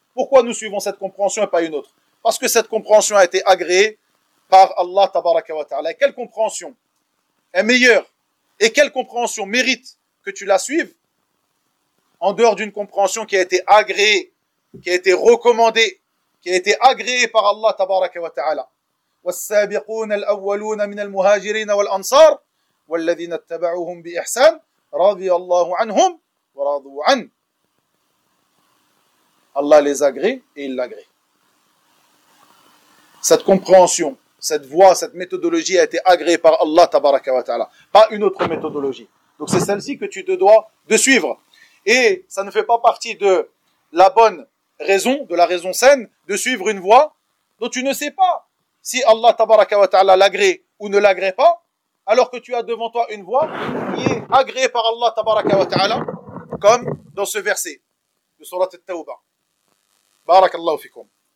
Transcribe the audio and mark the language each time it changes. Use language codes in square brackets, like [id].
[fr] Pourquoi nous suivons cette compréhension et pas une autre? Parce que cette compréhension a été agréée par Allah tabaraka wa ta'ala. Et quelle compréhension est meilleure? Et quelle compréhension mérite que tu la suives en dehors d'une compréhension qui a été agréée, qui a été recommandée, qui a été agréée par Allah tabaraka wa ta'ala? [ar] والسابقون الأولون من المهاجرين والأنصار والذين اتبعوهم بإحسان رضي الله عنهم ورضوا عن [fr] Allah les agrée et il l'agrée. Cette compréhension, cette voie, cette méthodologie a été agréée par Allah tabaraka wa ta'ala, pas une autre méthodologie. Donc c'est celle-ci que tu te dois de suivre. Et ça ne fait pas partie de la bonne raison, de la raison saine, de suivre une voie dont tu ne sais pas si Allah tabaraka wa ta'ala l'agrée ou ne l'agrée pas, alors que tu as devant toi une voie qui est agréée par Allah tabaraka wa ta'ala, comme dans ce verset de surat al-Tawbah. Barakallahu fikum.